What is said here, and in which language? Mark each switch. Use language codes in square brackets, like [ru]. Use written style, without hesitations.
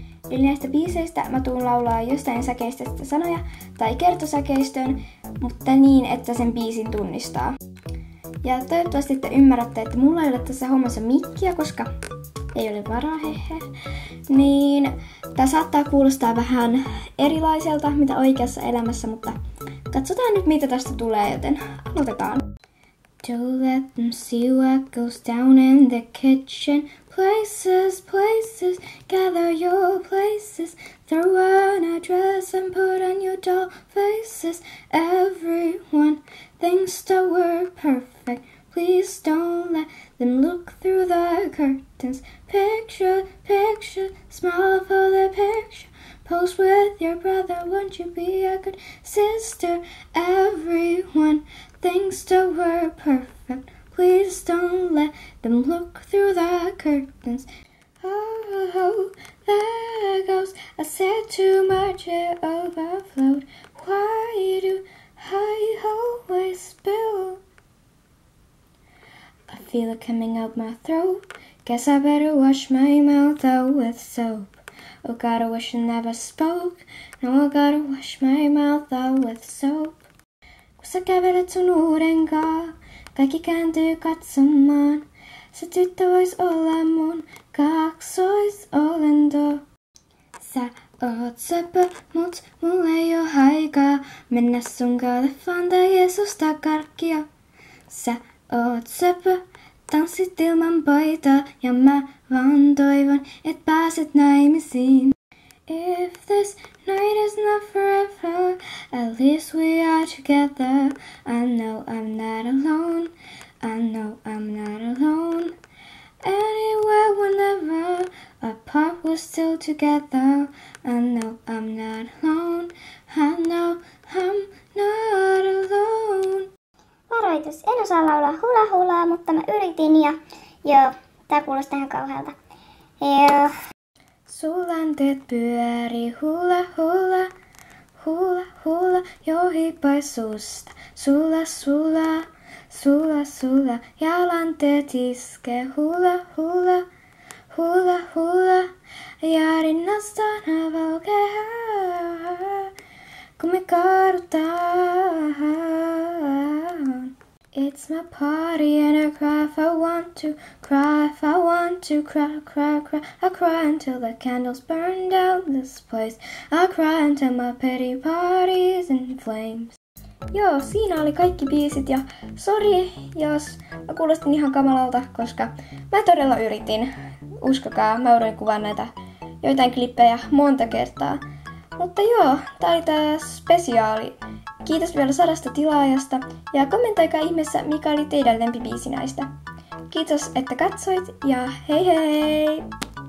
[fi] Eli näistä biiseistä mä tuun laulaa jostain säkeistöstä sanoja tai kertosäkeistön, mutta niin, että sen biisin tunnistaa. Ja toivottavasti te ymmärrätte, että mulla ei ole tässä hommassa mikkiä, koska ei ole varaa, niin tää saattaa kuulostaa vähän erilaiselta, mitä oikeassa elämässä, mutta katsotaan nyt, mitä tästä tulee, joten aloitetaan. [en] Don't let them see what goes down in the kitchen. Places, places, gather your places. Throw on a dress and put on your doll faces. Everyone thinks that we're perfect. Please don't let them look through the curtains. Picture, picture, smile for the picture. Pose with your brother, won't you be a good sister? Everyone thinks that we're perfect. Please don't let them look through the curtains. Oh, there goes. I said too much, it overflowed. Why do I always spill? I feel it coming out my throat. Guess I better wash my mouth out with soap. Oh God, I wish I never spoke. No, I gotta wash my mouth out with soap. [fi] Kun sä kävelet sun uuden kaa, kaikki kääntyy katsomaan. Se tyttö vois olla mun kaksoisolento. Sä oot söpö, mut mulla ei oo aikaa mennä sunkaan leffaan tai Jeesusta karkkia. Sä oot söpö, tanssit ilman paitaa ja mä vaan toivon, et pääset naimisiin. [en] If this night is not forever, at least we are together. I know I'm not alone. I know I'm not alone. Anywhere, whenever, apart we're still together. I know I'm not alone. I know I'm not alone. [fi] Varoitus, en osaa laulaa hula hulaa, mutta mä yritin ja joo, tää kuulostaa ihan kauhealta. Joo. Sulanteet pyörii hula hula, hula hula, johipai susta. Sula sula, sula sula, jalanteet iskee hula hula, hula hula. Ja rinnastaan valkeaa, kun me kaadutaan. [en] It's my party and I cry if I want to, cry if I want to, cry, cry, cry. I cry until the candles burn down this place. I cry until my pity party's in flames. [fi] Joo, siinä oli kaikki biisit ja sori, jos mä kuulostin ihan kamalalta, koska mä todella yritin. Uskokaa, mä yritin kuvaa näitä joitain klippejä monta kertaa. Mutta joo, tää oli tää spesiaali. Kiitos vielä 100 tilaajasta ja kommentoikaa ihmeessä, mikä oli teidän lempibiisi näistä. Kiitos, että katsoit ja hei hei!